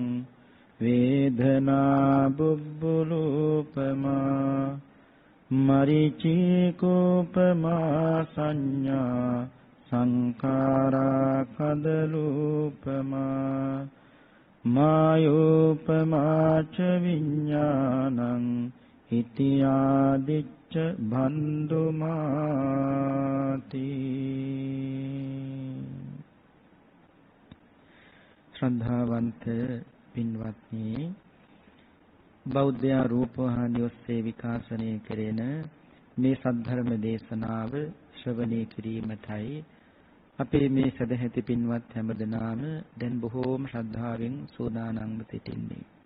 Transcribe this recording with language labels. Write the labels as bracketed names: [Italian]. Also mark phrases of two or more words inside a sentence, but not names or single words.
[Pali] වේදනා බුබ්බුලූපමා මරිචිකෝපමා සංඥා සංඛාරා කදලූපමා මායෝපමා ච විඥානං හිතියාදිච්ච භන්දුමාති. [Sinhala] ශ්‍රද්ධාවන්ත පින්වත්නි, බෞද්ධ රූපවාහිනිය ඔස්සේ විකාශනය කෙරෙන මේ සද්ධර්ම දේශනාව ශ්‍රවණය කිරීමටයි අපේ මේ සදැහැති පින්වත් හැමදෙනාම දැන් බොහෝම ශ්‍රද්ධාවෙන් සූදානම්ව සිටින්නේ.